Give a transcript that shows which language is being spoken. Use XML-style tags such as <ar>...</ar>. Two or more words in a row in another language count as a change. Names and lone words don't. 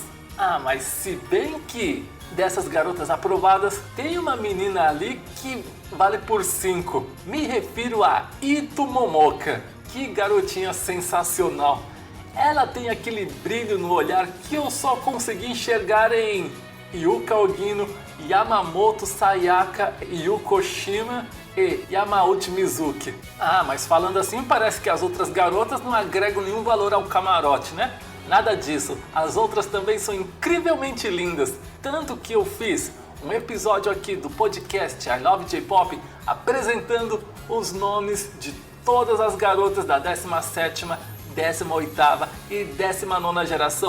<pt>Ah, mas se bem que dessas garotas aprovadas tem uma menina ali que vale por 5. Me refiro a Ito Momoka. Que garotinha sensacional. Ela tem aquele brilho no olhar que eu só consegui enxergar em Yuka Ogino, Yamamoto Sayaka, Yuko Oshima e Yamauchi Mizuki. Ah, mas falando assim, parece que as outras garotas não agregam nenhum valor ao camarote, né? Nada disso, as outras também são incrivelmente lindas, tanto que eu fiz um episódio aqui do podcast I Love J-Pop apresentando os nomes de todas as garotas da 17ª, 18ª e 19ª geração.</pt>